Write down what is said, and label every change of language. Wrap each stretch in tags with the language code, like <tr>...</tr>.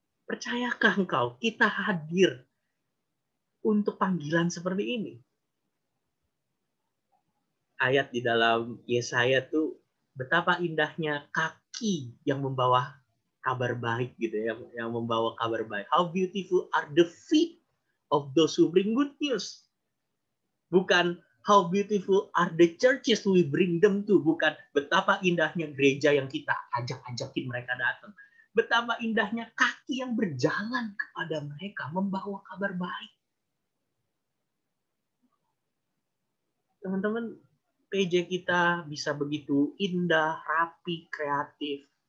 <id>Percayakah engkau kita hadir untuk panggilan seperti ini? Ayat di dalam Yesaya tuh betapa indahnya kaki yang membawa kabar baik gitu ya, yang membawa kabar baik.</id> <en>How beautiful are the feet of those who bring good news.</en> <id>Bukan</id> <en>how beautiful are the churches we bring them to.</en> <id>Bukan betapa indahnya gereja yang kita ajak-ajakin mereka datang. Betapa indahnya kaki yang berjalan kepada mereka, membawa kabar baik. Teman-teman, PJ kita bisa begitu indah, rapi, kreatif.</id>